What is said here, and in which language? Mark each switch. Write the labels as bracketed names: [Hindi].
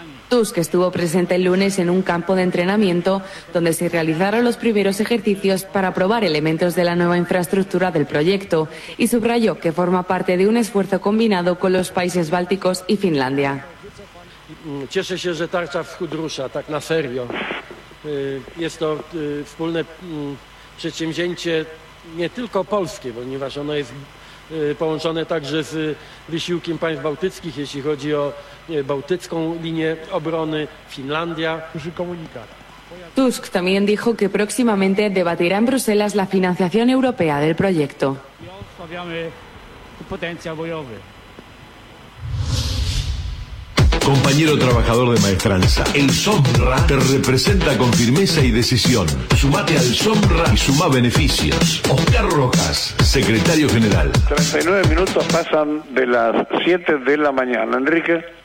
[Spanish] Tusk estuvo presente el lunes en un campo de entrenamiento donde se realizaron los primeros ejercicios para probar elementos de la nueva infraestructura del proyecto y subrayó que forma parte de un esfuerzo combinado con los países bálticos y Finlandia. [Polish] Cieszę się, że tarcza wschód rusza, tak na serio. Jest to wspólne przedsięwzięcie nie tylko polskie, ponieważ ono jest połączone także z wysiłkiem państw bałtyckich, jeśli chodzi o bałtycką linię obrony, Finlandia. [Spanish] Tusk también dijo que próximamente debatirá en Bruselas la financiación europea del proyecto. [Polish] Odstawiamy potencjał bojowy. [Spanish] Compañero trabajador de Maestranza, el SOMRA te representa con firmeza y decisión. Sumate al SOMRA y suma beneficios. Oscar Rojas, secretario general. 39 minutos pasan de las 7 de la mañana. Enrique.